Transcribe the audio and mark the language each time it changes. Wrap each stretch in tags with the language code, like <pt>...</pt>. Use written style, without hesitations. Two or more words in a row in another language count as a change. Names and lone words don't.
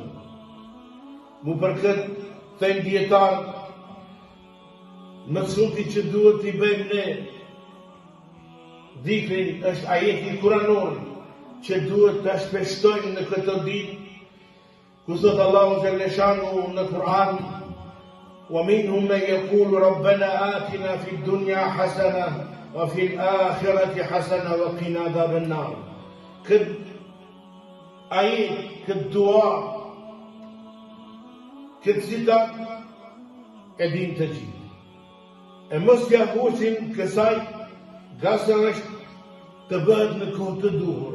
<sq>Mu për këtë thënë dietarë, më shumti që duhet t'i bëjmë ne dhikrin është ajeti kuranor që duhet të shpeshtojmë në këtë ditë, ku thot Allahu Gjallëshanu në Kur'an,</sq> <ar>ومنهم من يقول ربنا آتنا في الدنيا حسنة وفي الآخرة حسنة وقنا عذاب النار.</ar> <sq>Këtë ajet, këtë dua, këtë citat e din të gjithë. E mos t'ja huqim kësaj, gasa është të bëhet në kohë të duhur.</sq>